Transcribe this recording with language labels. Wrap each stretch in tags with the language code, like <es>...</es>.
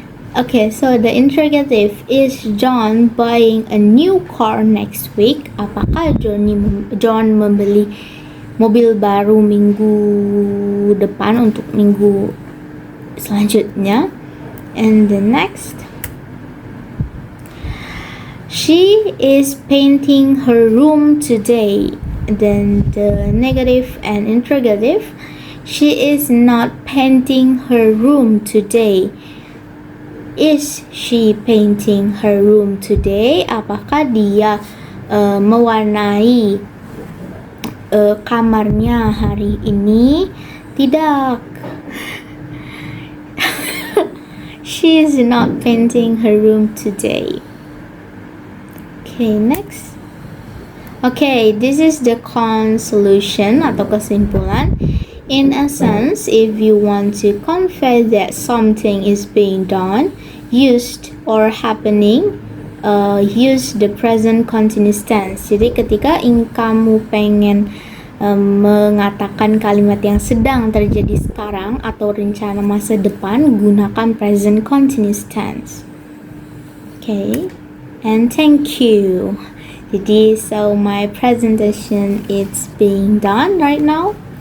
<en>Okay, so the interrogative is, John buying a new car next week?</en> <id>Apakah John membeli mobil baru minggu depan untuk minggu selanjutnya?</id> <en>And the next, she is painting her room today. Then the negative and interrogative, she is not painting her room today. Is she painting her room today?</en> <id>Apakah dia mewarnai kamarnya hari ini? Tidak.</id> <en>She is not painting her room today. Okay, next. Okay, this is the solution</en> <id>atau kesimpulan.</id> <en>In essence, if you want to convey that something is being done, used, or happening, use the present continuous tense.</en> <id>Jadi ketika kamu pengen mengatakan kalimat yang sedang terjadi sekarang atau rencana masa depan, gunakan present continuous tense.</id> <en>Okay, and thank you. Jadi, so my presentation is being done right now.</en>